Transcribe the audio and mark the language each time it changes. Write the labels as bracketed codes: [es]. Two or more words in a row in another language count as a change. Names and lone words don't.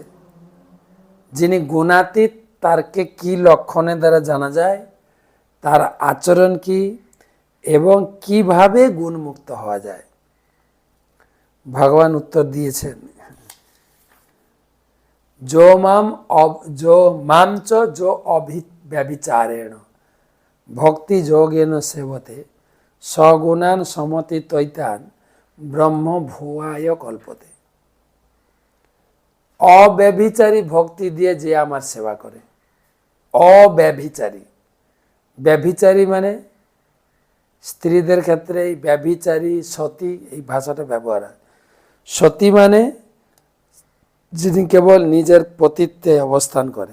[bn] যিনি গুণাতীত তারকে কি লক্ষণের দ্বারা জানা যায়, তার আচরণ কি, এবং কিভাবে গুণ মুক্ত হওয়া যায়। ভগবান উত্তর দিয়েছেন, [sa] जो माम च जो अव्यभिचारेण भक्ति योगेन सेवते सगुणान समति तैतान ब्रह्म भुआय कल्पते। [bn] অব্যভিচারী ভক্তি দিয়ে যে আমার সেবা করে, অব্যভিচারী, ব্যভিচারী মানে স্ত্রীদের ক্ষেত্রে এই ব্যভিচারী, সতী এই ভাষাটা ব্যবহার হয়। সতী মানে যিনি কেবল নিজের পতিত্বে অবস্থান করে।